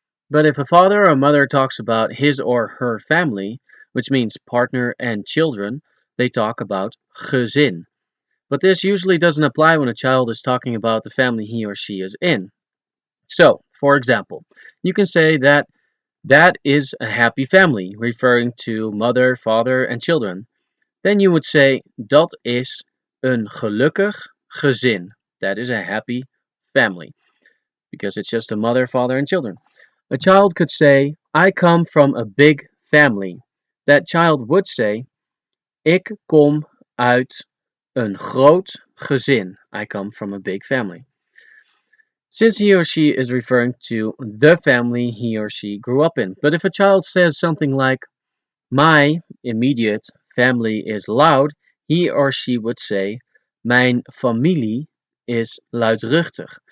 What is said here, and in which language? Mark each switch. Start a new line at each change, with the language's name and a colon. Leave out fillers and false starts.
English: But if a father or mother talks about his or her family, which means partner and children, they talk about gezin. But this usually doesn't apply when a child is talking about the family he or she is in. So, for example, you can say that That is a happy family, referring to mother, father, and children. Then you would say,
Dutch: dat is een gelukkig gezin.
English: That is a happy family, because it's just a mother, father, and children. A child could say, I come from a big family. That child would say,
Dutch: ik kom uit een groot gezin.
English: I come from a big family. Since he or she is referring to the family he or she grew up in. But if a child says something like, my immediate family is loud, he or she would say,
Dutch: mijn familie is luidruchtig.